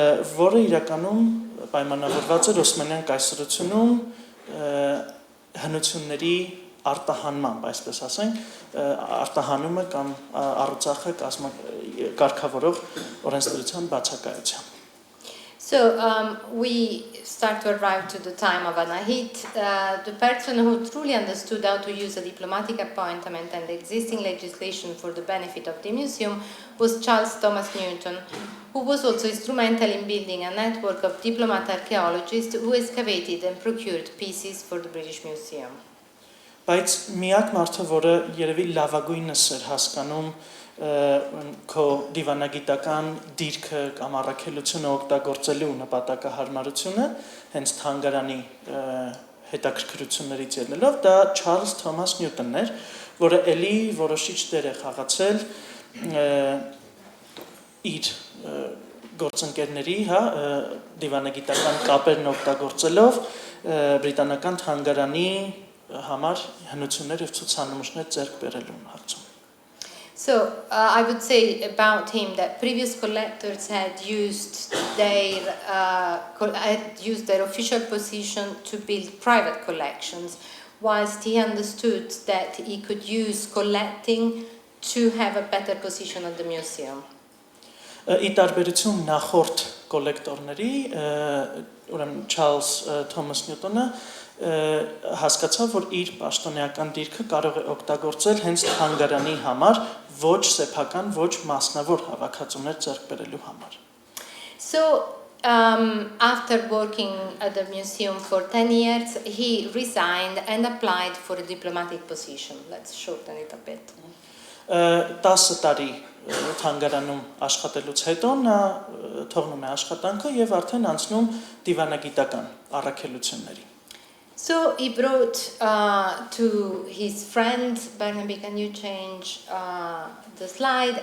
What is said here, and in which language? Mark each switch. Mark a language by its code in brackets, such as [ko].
[hy] որը իրականում պայմանավորված էր Օսմանյան կայսրությունում հնությունների արտահանմամբ այսպես ասենք արտահանումը կամ առուցախը կարգավորող օրենսդրության բացակայությամբ [en] So we start to arrive to the time of Anahit. The person who truly understood how to use a diplomatic appointment and the existing legislation for the benefit of the museum was Charles Thomas Newton, who was also instrumental in building a network of diplomat archaeologists who excavated and procured pieces for the British Museum. [hy] Բայց միակ մարդը, որը երևի լավագույնս էր հասկանում քո դիվանագիտական դիրքը կամ առաքելությունը օգտագործելու նպատակահարմարությունը հենց թանգարանի հետաքրքրություններից ելնելով դա Չարլզ Թոմաս Նյուտոնն էր, որը ելի որոշիչ դեր է խաղացել իր գործընկերների, դիվանագիտական կապերն օգտագործելով բրիտանական թանգարանի համար հնություններ եւ ցուցանմուշներ ձեռք բերելու հարցում [en] So I would say about him that previous collectors had used their official position to build private collections, whilst he understood that he could use collecting to have a better position at the museum. [hy] Ի տարբերություն նախորդ կոլեկտորների, ուրեմն Չարլզ Թոմաս Նյուտոնը հասկացավ, որ իր պաշտոնեական դիրքը կարող է օգտագործել հենց թանգարանի համար, ոչ սեփական, ոչ մասնավոր հավաքածուներ ձեռք բերելու համար. [en] So after working at the museum for 10 years, he resigned and applied for a diplomatic position. Let's shorten it a bit. [hy] 10 տարի թանգարանում աշխատելուց հետո նա թողնում է աշխատանքը եւ արդեն անցնում դիվանագիտական առաքելությունների. [en] So he brought to his friend, Barnaby, can you change the slide?